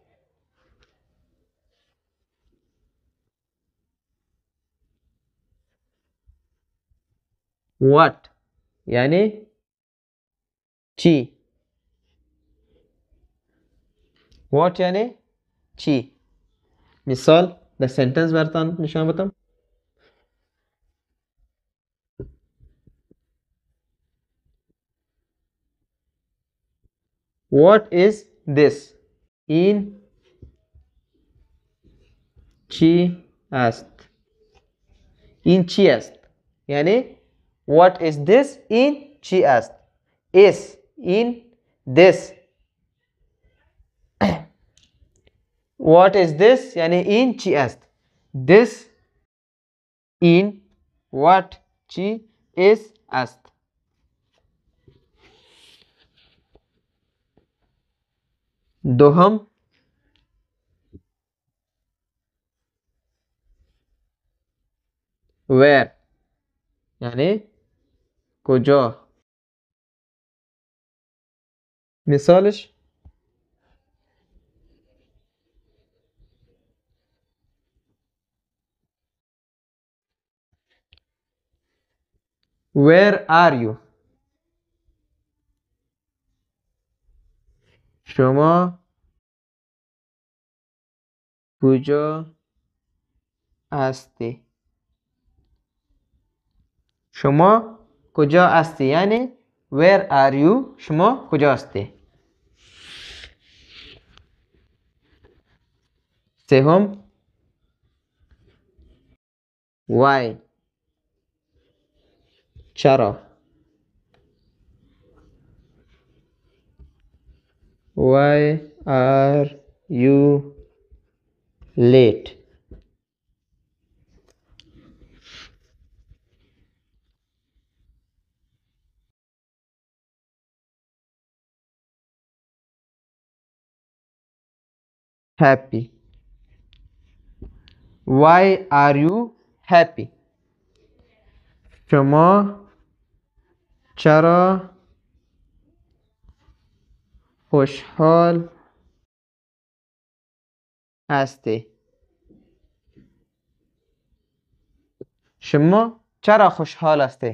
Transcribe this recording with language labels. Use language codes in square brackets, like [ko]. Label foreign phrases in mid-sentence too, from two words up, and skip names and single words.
[fa] What یعنی چی؟ What یعنی چی؟ مثال در سنتنس براتان نشان بدم. [en] What is this؟ [fa] این چی است؟ این چی است؟ یعنی [en] What is this؟ [fa] این چی است؟ Is این this. What is this؟ یعنی این چی است؟ This این what چی is است. دوم where یعنی کجا. [en] مثالش Where are you؟ [fa] شما کجا هستی؟ شما کجا هستی یعنی [en] Where are you؟ [fa] شما کجا هستی؟ سوم why چرا. [en] Why are you late؟ happy. Why are you happy؟ [fa] شما چرا خوشحال هستی؟ شما چرا خوشحال هستی؟